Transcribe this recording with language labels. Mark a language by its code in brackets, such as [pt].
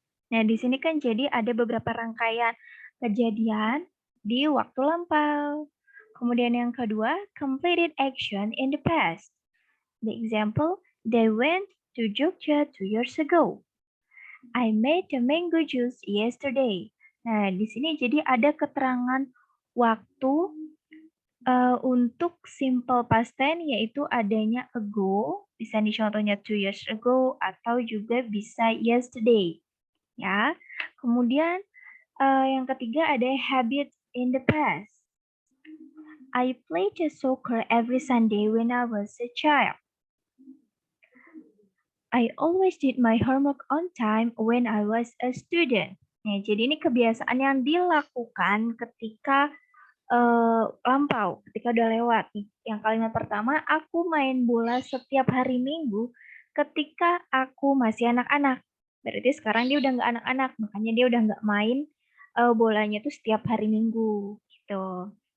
[id] Nah, di sini kan jadi ada beberapa rangkaian kejadian di waktu lampau. Kemudian yang kedua, [en] completed action in the past. The example, they went to Jogja 2 years ago. I made the mango juice yesterday. [id] Nah, di sini jadi ada keterangan waktu untuk simple past tense yaitu adanya ago, bisa dicontohnya [en] 2 years ago [id] atau juga bisa yesterday. Ya, kemudian yang ketiga ada [en] habit in the past. I played soccer every Sunday when I was a child. I always did my homework on time when I was a student. [id] Nah, jadi ini kebiasaan yang dilakukan ketika lampau, ketika udah lewat nih. Yang kalimat pertama, aku main bola setiap hari Minggu ketika aku masih anak-anak. Berarti sekarang dia udah nggak anak-anak, makanya dia udah nggak main bolanya tuh setiap hari Minggu gitu.